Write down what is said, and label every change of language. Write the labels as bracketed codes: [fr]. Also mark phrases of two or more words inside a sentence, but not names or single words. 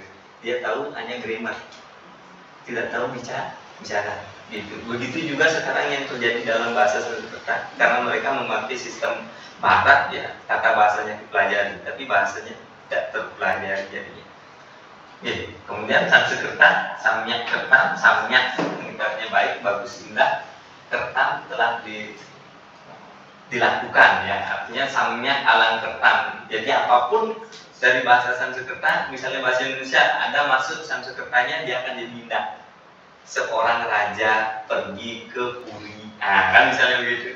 [id] Dia tahu hanya grammar, tidak tahu bicara. Gitu. Begitu juga sekarang yang terjadi dalam bahasa Sanskerta, karena mereka memakai sistem Barat, ya, kata bahasanya dipelajari, tapi bahasanya tidak terpelajari jadinya. Kemudian Sanskerta, [sa] samyak kertam, [id] samyak artinya baik, bagus, indah. Kertam telah dilakukan, ya, artinya [sa] samyak alang kertam. [id] Jadi apapun dari bahasa Sanskerta, misalnya bahasa Indonesia ada masuk Sanskertanya, dia akan jadi indah. Seorang raja pergi ke Puri, kan misalnya begitu.